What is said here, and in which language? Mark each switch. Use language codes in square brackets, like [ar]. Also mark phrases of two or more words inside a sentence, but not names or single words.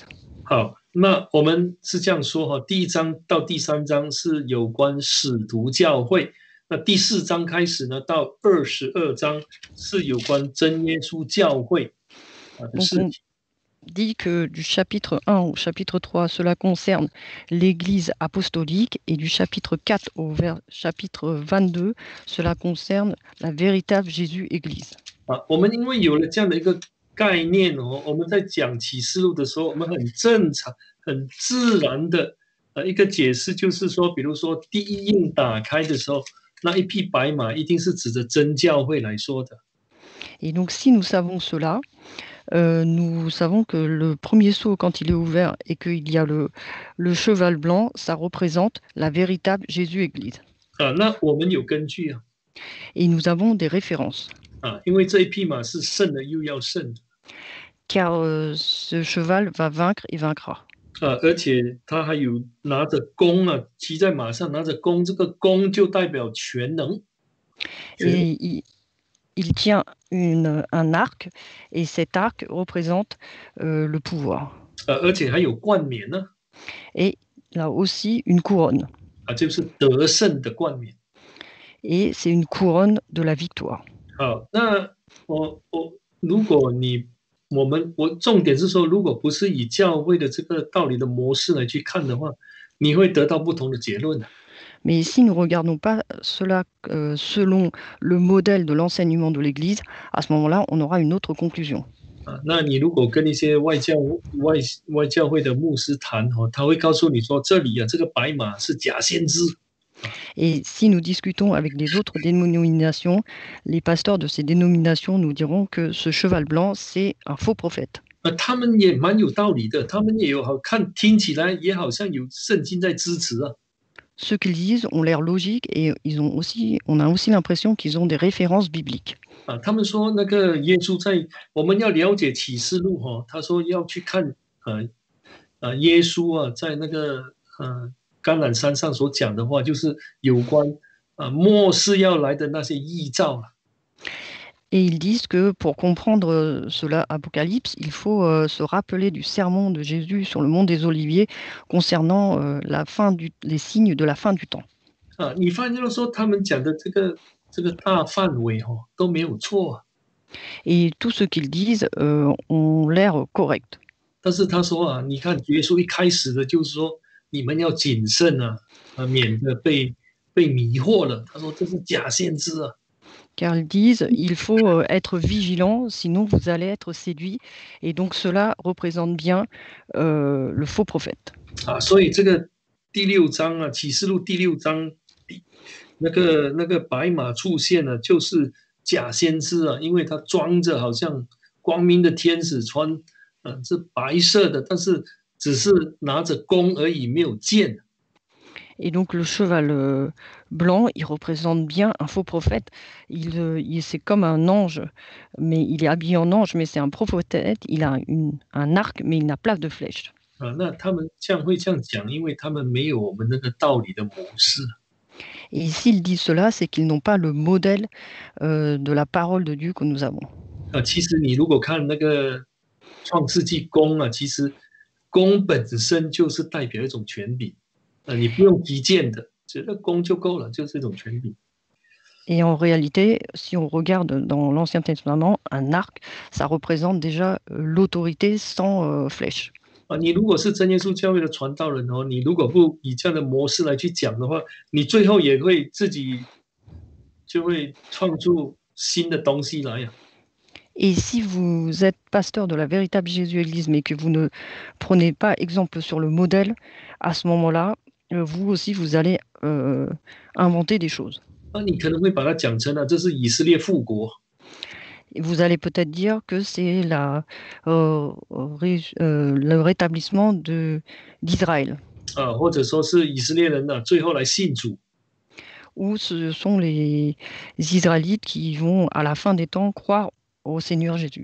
[zh] 好，那我们是这样说第1章到第3章是有关使徒教会，那第4章开始呢，到22章是有关真耶稣教会的事情。 [fr] Dit que du chapitre 1 au chapitre 3, cela concerne l'Église apostolique, et du chapitre 4 au chapitre 22, cela concerne la véritable Jésus-Église. [zh] 我们因为有了这样的一个概念我们在讲启示录的时候，我们很正常、很自然的一个解释，就是说，比如说第一印打开的时候，那一匹白马一定是指着真教会来说的。 [fr] Et donc, si nous savons cela, nous savons que le premier sceau, quand il est ouvert et qu'il y a le cheval blanc, ça représente la véritable Jésus-Église. [zh] 那我们有根据 [fr] Et nous avons des références. [zh] 因为这一匹马是胜了又要胜的。 [fr] Car ce cheval va vaincre et vaincra. [zh] 而且他还有拿着弓骑在马上拿着弓，这个弓就代表全能。 [fr] Et il tient un arc, et cet arc représente le pouvoir. [zh] 而且还有冠冕呢。 [fr] Et là aussi une couronne. [zh] 就是得胜的冠冕。 [fr] Et c'est une couronne de la victoire. [zh] 好，那如果我重点是说，如果不是以教会的这个道理的模式来去看的话，你会得到不同的结论。 [fr] Mais si nous ne regardons pas cela selon le modèle de l'enseignement de l'Église, à ce moment-là, on aura une autre conclusion. [zh] 那你如果跟一些外教会的牧师谈他会告诉你说，这里这个白马是假先知。 [fr] Et si nous discutons avec les autres dénominations, les pasteurs de ces dénominations nous diront que ce cheval blanc, c'est un faux prophète. [zh] 他们也蛮有道理的，他们也有好看，听起来也好像有圣经在支持啊。 [fr] Ce qu'ils disent ont l'air logique et on a aussi l'impression qu'ils ont des références bibliques. [zh] 他们说那个耶稣在我们要了解启示录他说要去看耶稣啊，在那个橄榄山上所讲的话，就是有关末世要来的那些异兆啊。 [fr] Et ils disent que pour comprendre cela, Apocalypse, il faut se rappeler du sermon de Jésus sur le mont des Oliviers concernant les signes de la fin du temps. [zh] 你发现说他们讲的这个大范围都没有错。 [fr] Et tout ce qu'ils disent ont l'air correct. [zh] 但是他说你看耶稣一开始的就是说你们要谨慎免得被迷惑了。他说这是假先知啊。 [fr] Car ils disent il faut être vigilant, sinon vous allez être séduits. Et donc cela représente bien le faux prophète. [zh] 所以这个第6章启示录第6章那个白马出现了，就是假先知啊，因为他装着好像光明的天使，穿是白色的，但是只是拿着弓而已，没有剑。 [fr] Et donc le cheval blanc, il représente bien un faux prophète. C'est comme un ange, mais il est habillé en ange, mais c'est un prophète. Il a un arc, mais il n'a pas de flèche. [zh] 那他们会这样讲，因为他们没有我们那个道理的模式。 [fr] Et s'ils disent cela, c'est qu'ils n'ont pas le modèle de la parole de Dieu que nous avons. [zh] 其实你如果看那个创世纪弓其实弓本身就是代表一种权柄。你不用击剑的，只要弓就够了，就是一种权柄。 [fr] Et en réalité, si on regarde dans l'Ancien Testament, un arc, ça représente déjà l'autorité sans flèche. [zh] 你如果是真耶稣教会的传道人你如果不以这样的模式来去讲的话，你最后也会自己就会创出新的东西来。 [fr] Et si vous êtes pasteur de la véritable Jésus-Église, mais que vous ne prenez pas exemple sur le modèle, à ce moment-là, vous aussi, vous allez inventer des choses. [zh] 你可能会把它讲成这是以色列复国。 [fr] Vous allez peut-être dire que c'est le rétablissement d'Israël. [zh] 或者说是以色列人最后来信主。 [fr] Ou ce sont les Israélites qui vont, à la fin des temps, croire au Seigneur Jésus.